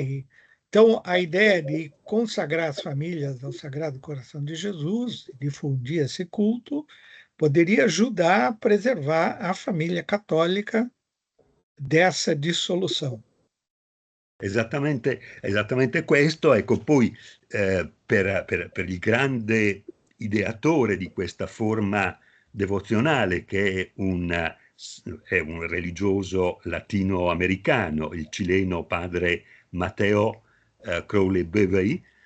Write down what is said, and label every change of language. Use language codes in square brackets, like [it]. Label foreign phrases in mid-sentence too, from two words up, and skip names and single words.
[pt] Então, a ideia de consagrar as famílias ao Sagrado Coração de Jesus, difundir esse culto, poderia ajudar a preservar a família católica dessa dissolução. [it] Esattamente questo. Ecco, poi per il grande ideatore di questa forma devozionale, che è un religioso latinoamericano, il cileno padre Matteo Crowley-Bevey,